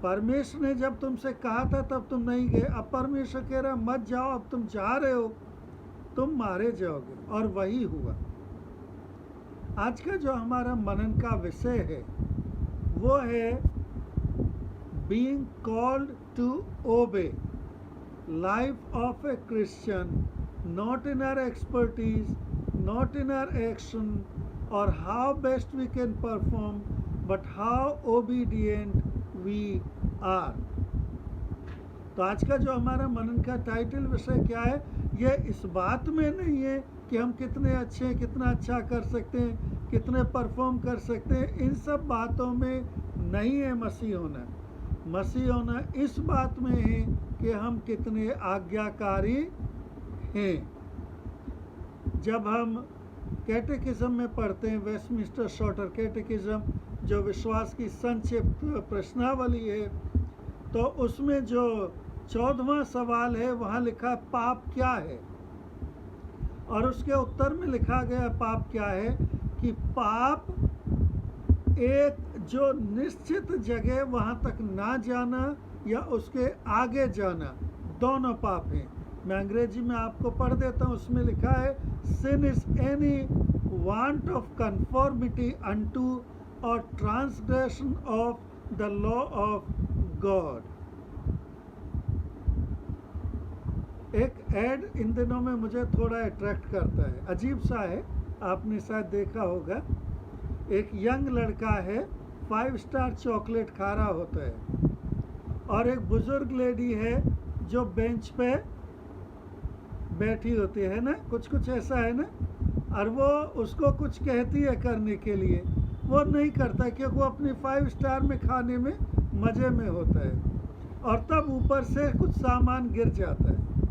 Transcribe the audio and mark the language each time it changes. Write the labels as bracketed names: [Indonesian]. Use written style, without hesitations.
[Hindi] परमेश्वर ने जब तुमसे कहा था तब तुम नहीं गए, अब परमेश्वर कह रहा मत जाओ, अब तुम जा रहे हो, तुम मारे जाओगे। और वही हुआ। आज का जो हमारा मनन का विषय है वो है [English] Being called to obey, life of a Christian, not in our expertise, not in our action or how best we can perform, but how obedient we are. [Hindi] तो आज का जो हमारा मनन का टाइटल विषय क्या है, ये इस बात में नहीं है कि हम कितने अच्छे हैं, कितना अच्छा कर सकते हैं, कितने परफॉर्म कर सकते हैं, इन सब बातों में नहीं है मसीह होना। मसीह होना इस बात में है कि हम कितने आज्ञाकारी हैं। जब हम कैटेकिज्म में पढ़ते हैं, वेस्टमिंस्टर शॉर्टर कैटेकिज्म, जो विश्वास की संक्षिप्त प्रश्नावली है, तो उसमें जो 14वां सवाल है वहाँ लिखा है पाप क्या है, और उसके उत्तर में लिखा गया पाप क्या है कि पाप एक जो निश्चित जगह वहाँ तक ना जाना या उसके आगे जाना, दोनों पाप हैं। मैं अंग्रेजी में आपको पढ़ देता हूँ, उसमें लिखा है [English] sin is any want of conformity unto or transgression of the law of God। [Hindi] एक ऐड इन दिनों में मुझे थोड़ा अट्रैक्ट करता है, अजीब सा है, आपने शायद देखा होगा। एक यंग लड़का है, 5 स्टार चॉकलेट खा रहा होता है, और एक बुजुर्ग लेडी है जो बेंच पे बैठी होती है ना, कुछ ऐसा है ना, और वो उसको कुछ कहती है करने के लिए, वो नहीं करता क्योंकि वो अपनी 5 स्टार में खाने में मज़े में होता है, और तब ऊपर से कुछ सामान गिर जाता है,